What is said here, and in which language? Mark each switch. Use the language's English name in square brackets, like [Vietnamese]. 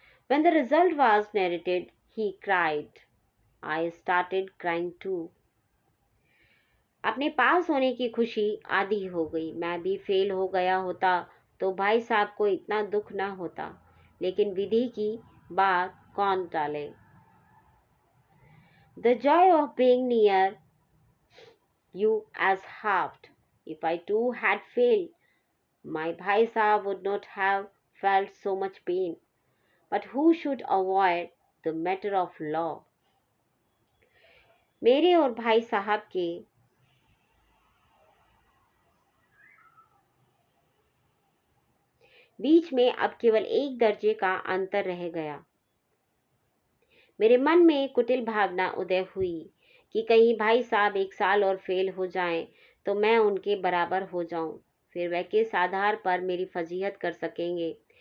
[English] When the result was narrated, he cried. I started crying too. [Hindi] अपने पास होने की खुशी आधी हो गई। मैं भी फेल हो गया होता तो भाई साहब को इतना दुख ना होता, लेकिन विधि की बात कौन टाले। [English] The joy of being near you as halved. If I too had failed, my Bhai Sahab would not have felt so much pain. But who should avoid the matter of law? [Hindi] मेरे और भाई साहब के बीच में अब केवल एक दर्जे का अंतर रह गया। मेरे मन में कुटिल भावना उदय हुई कि कहीं भाई साहब एक साल और फेल हो जाएं तो मैं उनके बराबर हो जाऊं, फिर वह किस आधार पर मेरी फजीहत कर सकेंगे।